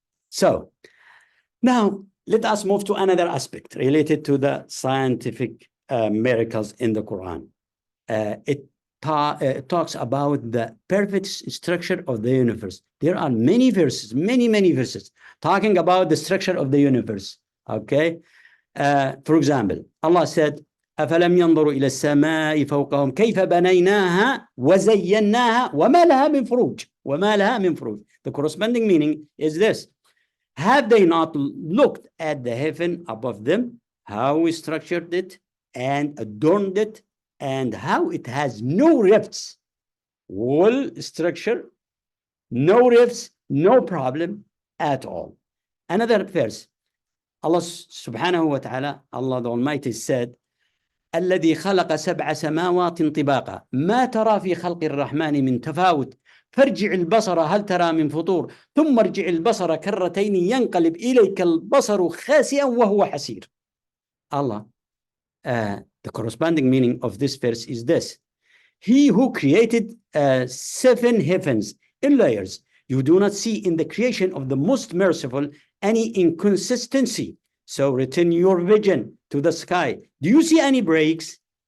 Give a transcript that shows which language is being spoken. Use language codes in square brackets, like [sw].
[en] So now let us move to another aspect related to the scientific miracles in the Quran. It talks about the perfect structure of the universe. There are many verses, many verses talking about the structure of the universe. Okay. For example, Allah said, [ar] أفلم ينظروا إلى السماء فوقهم كيف بنيناها وزيناها وما لها من فروج وما لها من فروج. [en] The corresponding meaning is this: have they not looked at the heaven above them, how we structured it and adorned it, and how it has no rifts, wall structure, no rifts, no problem at all. Another verse, Allah subhanahu wa ta'ala, Allah the Almighty said, [ar] الذي خلق سبع سماوات طباقا ما ترى في خلق الرحمن من تفاوت فارجع البصر هل ترى من فطور ثم ارجع البصر كرتين ينقلب إليك البصر خاسئا وهو حسير. [en] Allah, the corresponding meaning of this verse is this: He who created 7 heavens in layers, you do not see in the creation of the most merciful any inconsistency. So return your vision to the sky. Do you see any breaks?